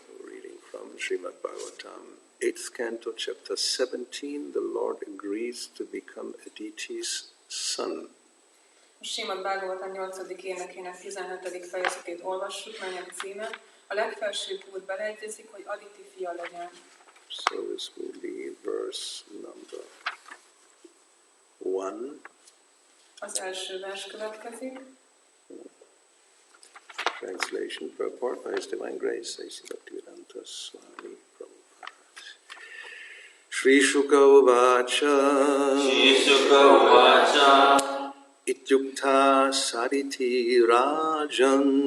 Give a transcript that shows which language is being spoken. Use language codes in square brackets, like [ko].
[en] Reading from Srimad Bhagavatam, 8th Canto, Chapter 17, the Lord agrees to become Aditi's son. [hu] Srimad Bhagavatam 8. énekének 17. fejezetét olvassuk, melynek címe: a legfelsőbb úr beleegyezik, hogy Aditi fia legyen. [en] So this will be verse number 1. [hu] Az első vers következik. [en] Translation purport by His Divine Grace, A.C. Bhakti-vedanta Swami Prabhupada. [sa] Shri Shuka Uvacha. Shri Shuka Uvacha. Ityukta Saditi Rajan.